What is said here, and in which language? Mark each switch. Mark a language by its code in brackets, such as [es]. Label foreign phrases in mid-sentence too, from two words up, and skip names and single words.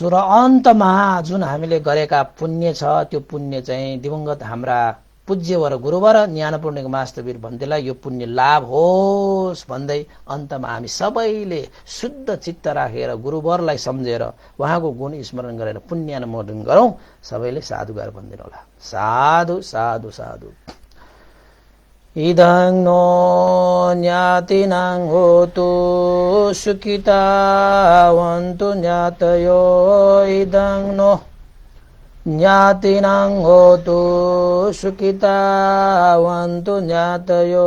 [ne] र अन्तमा जुन हामीले गरेका पुण्य छ त्यो पुण्य चाहिँ दिवंगत हाम्रा पूज्यवर गुरुवर ज्ञानपूर्णिक मास्तवीर भन्देलाई यो पुण्य लाभ होस् भन्दै अन्तमा हामी सबैले शुद्ध चित्त राखेर गुरुवरलाई सम्झेर उहाँको गुण स्मरण गरेर पुण्यानुमोदन गरौं। सबैले साधुगार भन्दिनु होला। [pi] साधु साधु साधु। इदं नो ज्ञातिनां होतु सुखितावन्तु ज्ञातयो। इदं नो ज्ञातिनां होतु सुखितावन्तु ज्ञातयो।